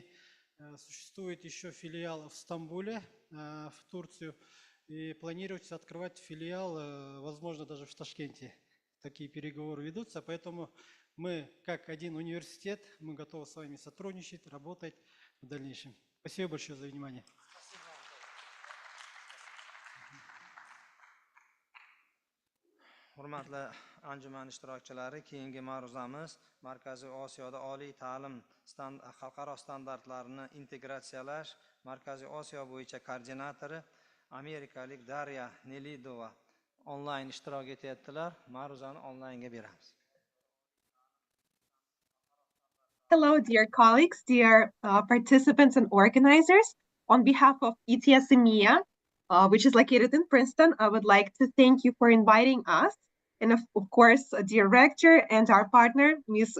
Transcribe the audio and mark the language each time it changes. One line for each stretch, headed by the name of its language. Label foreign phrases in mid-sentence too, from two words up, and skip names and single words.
Russian: Существует еще филиал в Стамбуле, в Турцию. И планируется открывать филиал, возможно, даже в Ташкенте. Такие переговоры ведутся, поэтому мы, как один университет, мы готовы с вами сотрудничать, работать в дальнейшем. Спасибо большое за внимание.
Uzbek: Hurmatli anjuman ishtirokchilari, keyingi ma'ruzamiz Markaziy Osiyoda oliy ta'lim xalqaro standartlarini integratsiyalash Markaziy Osiyo bo'yicha koordinatori amerikalik Darya Nelidova onlayn ishtirok etyaptilar. Ma'ruzani onlaynga beramiz.
English: Hello, dear colleagues, dear participants and organizers. On behalf of ETS EMEA, which is located in Princeton, I would like to thank you for inviting us and of course, dear rector and our partner, Ms.